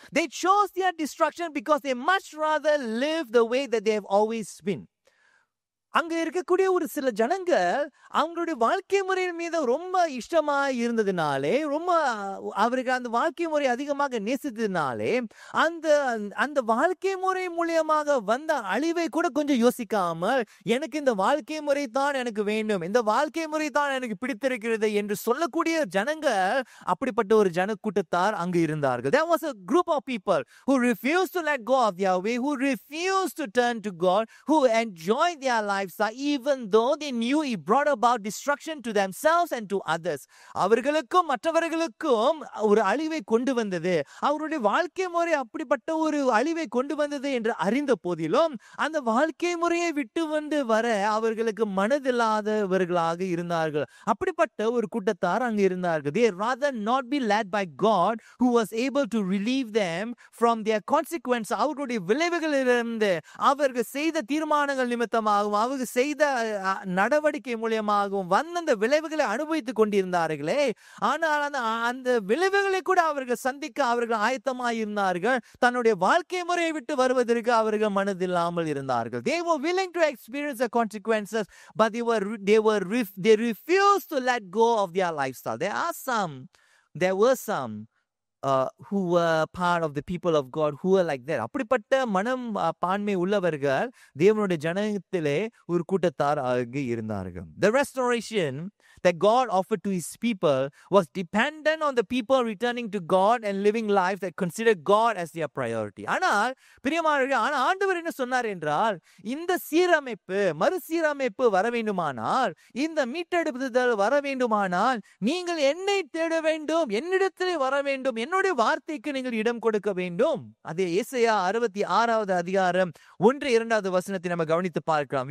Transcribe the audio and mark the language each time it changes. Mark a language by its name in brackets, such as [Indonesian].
[English] They chose their destruction because they much rather live the way that they have always been. [Tamil] அங்க இருக்கக்கூடிய ஒரு சில ஜனங்க அவங்களுடைய வாழ்க்கை முறையின் மீது ரொம்ப இஷ்டமா இருந்ததுனாலே, ரொம்ப அவருக்கு அந்த வாழ்க்கை முறை அதிகமாக நேசித்ததுனாலே, அந்த அந்த வாழ்க்கை முறை மூலியமாக வந்த அழிவை கூட கொஞ்சம் யோசிக்காமல், எனக்கு இந்த வாழ்க்கை முறை தான் எனக்கு வேண்டும், இந்த வாழ்க்கை முறை தான் எனக்கு பிடித்திருக்கிறது என்று சொல்லக்கூடிய ஜனங்க, அப்படிப்பட்ட ஒரு ஜன கூட்டத்தார் அங்கு இருந்தார்கள். [English] There was a group of people who refused to let go of their way, who refused to turn to God, who enjoyed their lifestyle even though they knew it brought about destruction to themselves and to others. [Tamil] அவர்களுக்கும் மற்றவர்களுக்கும் ஒரு அழிவை கொண்டு வந்தது, அவருடைய வாழ்க்கை முறை அப்படிப்பட்ட ஒரு அழிவை கொண்டு வந்தது என்று அறிந்த போதிலும் அந்த வாழ்க்கை முறையை விட்டு வந்து வர அவர்களுக்கு மனதில்லாதவர்களாக இருந்தார்கள். அப்படிப்பட்ட ஒரு கூட்டத்தார் அங்கு இருந்தார்கள். [English] They rather not be led by God who was able to relieve them from their consequence. [Tamil] அவர்களுடைய விளைவுகளிலிருந்து அவர்கள் செய்த தீர்மானங்கள் நிமித்தமாகவும் அவர்கள் செய்த நடவடிக்கை மூலியமாகவும் வந்த அந்த விளைவுகளை அனுபவித்துக் கொண்டிருந்தார்களே, ஆனால் அந்த விளைவுகளை கூட அவர்கள் சந்திக்க அவர்கள் ஆயத்தமாய் இருந்தார்கள். தன்னுடைய வாழ்க்கை முறையை விட்டு வருவதற்கு அவர்கள் மனதில்லாமல் இருந்தார்கள். [English] They were willing to experience the consequences, but they refused to let go of their lifestyle. There were some who were part of the people of God who were like that. [Tamil] அப்படிப்பட்ட மனம் பான்மை உள்ளவர்கள் தேவனுடைய ஜனத்திலே ஒரு கூட்டத்தார் ஆகி இருந்தார்கள். [English] The restoration that God offered to his people was dependent on the people returning to God and living life that considered God as their priority. [Tamil] ஆனால் பிரியமானவர்களே, ஆனால் ஆண்டவர் என்ன சொன்னார் என்றால், இந்த மறுசீரமைப்பு வர வேண்டுமானால், இந்த மீட்டெடுப்புதல் வர வேண்டுமானால், நீங்கள் என்னை தேட வேண்டும், என்னிடத்திலே வர வேண்டும், என்னுடைய வார்த்தைக்கு நீங்கள் இடம் கொடுக்க வேண்டும். அதே ஏசாயா 66வது அதிகாரம் 1-2 வசனத்தை நம்ம கவனித்து பார்க்கலாம்.